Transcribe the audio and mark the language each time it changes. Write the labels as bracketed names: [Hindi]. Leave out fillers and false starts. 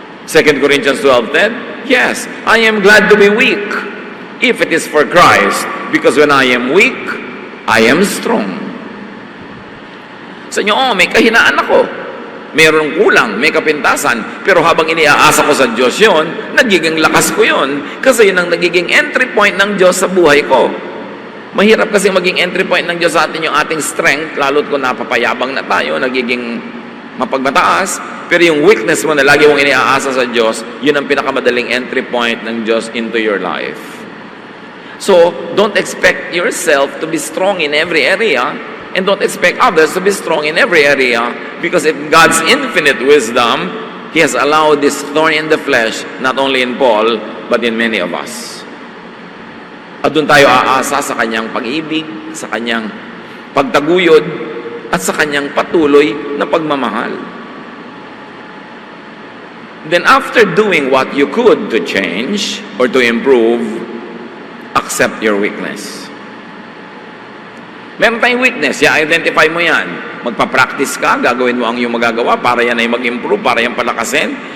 [English] 2 Corinthians 12:10, yes, I am glad to be weak, if it is for Christ, because when I am weak, I am strong. [Filipino] Sa inyo, may kahinaan ako. Mayroong kulang, may kapintasan, pero habang iniaasa ko sa Diyos yun, nagiging lakas ko yun. Kasi yun ang nagiging entry point ng Diyos sa buhay ko. Mahirap kasi maging entry point ng Diyos sa atin yung ating strength, lalo't kung napapayabang na tayo, nagiging mapagmataas. Pero yung weakness mo na lagi mong iniaasa sa Diyos, yun ang pinakamadaling entry point ng Diyos [English] into your life. So, don't expect yourself to be strong in every area, and don't expect others to be strong in every area, because in God's infinite wisdom, He has allowed this thorn in the flesh, not only in Paul, but in many of us. [Filipino] At doon tayo aasa sa Kanyang pag-ibig, sa Kanyang pagtaguyod, at sa Kanyang patuloy na pagmamahal. [English] Then after doing what you could to change or to improve, accept your weakness. [Filipino] Meron tayong weakness, i-identify mo yan. Magpa-practice ka, gagawin mo ang iyong magagawa para yan ay mag-improve, para yan palakasin.